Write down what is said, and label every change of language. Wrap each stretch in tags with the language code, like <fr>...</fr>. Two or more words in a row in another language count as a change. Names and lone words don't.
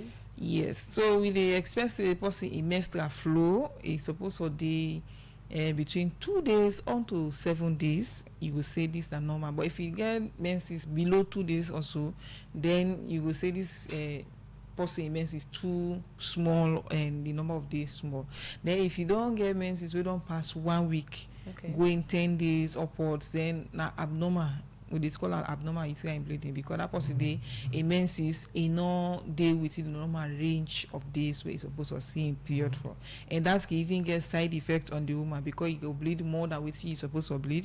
<pcm>Yes, so we dey expect say the person in menstrual flow is supposed to dey between 2 days unto 7 days. You go say this na normal, but if you get menses below 2 days or so, then you go say this person in menses too small and the number of days small. Then if you don get menses wey don pass 1 week, Okay. going 10 days upwards, then na abnormal. We dey call am abnormal uterine bleeding, because that person dey in menses e no dey within the normal range of days wey e suppose to see im period for, and that can even get side effect on the woman, because e go bleed more than wetin e suppose to bleed.</pcm>